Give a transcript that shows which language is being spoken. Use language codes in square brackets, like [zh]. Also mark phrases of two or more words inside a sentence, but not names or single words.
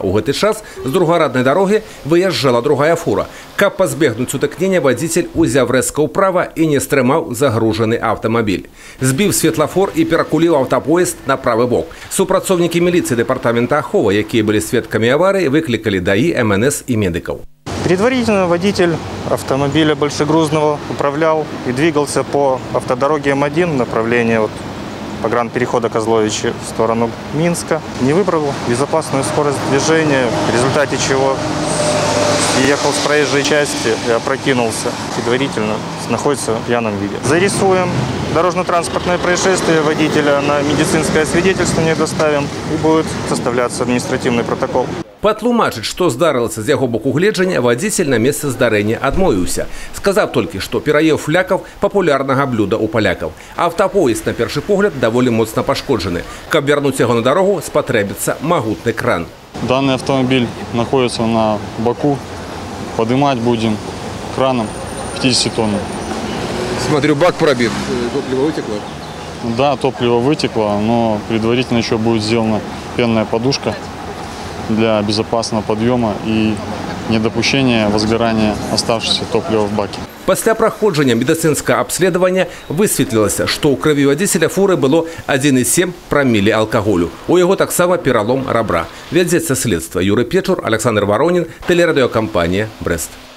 [be] У гэты час з другараднай дарогі выязджала другая фура. Каб пазбегнуць сутыкнення, вадзіцель узяў рэзка ўправа і не стрымаў загружаны аўтамабіль. Збіў светлафор і перакуліў аўтапоезд на правы бок. Супрацоўнікі міліцыі дэпартамента аховы, якія былі сведкамі аварыі, выклікалі ДАИ, МНС [ru] и медиков. Предварительно водитель автомобиля большегрузного управлял и двигался по автодороге М1 в направлении погранперехода Козловичи в сторону Минска. Не выбрал безопасную скорость движения, в результате чего ехал с проезжей части и опрокинулся. Предварительно находится в пьяном виде. Зарисуем дорожно-транспортное происшествие водителя, на медицинское свидетельствование доставим и будет составляться административный протокол. [be] Патлумачыць, што здарылася з яго боку гледжання, вадзіцель на месцы здарэння адмовіўся. Сказаў толькі, што пераеў флякаў папулярнага блюда ў палякаў. Аўтапоезд, на першы погляд, даволі моцна пашкоджаны. Каб вярнуць яго на дарогу, спатрэбіцца магутны кран. [ru] Данный автомобиль находится на боку. Поднимать будем краном 50 тонн. Смотрю, бак пробит. Топливо вытекло? Да, топливо вытекло, но предварительно еще будет сделана пенная подушка для безопасного подъема и недопущения возгорания оставшегося топлива в баке. [be] Пасля праходжання [ru] медицинского обследования [be] высветлілася, што ў крыві вадзіцеля фуры было 1,7 прамілі алкаголю. У яго таксама пералом рабра. Вядзецца следства. [ru] Юрый Печур, Александр Воронин, телерадиокомпания «Брест».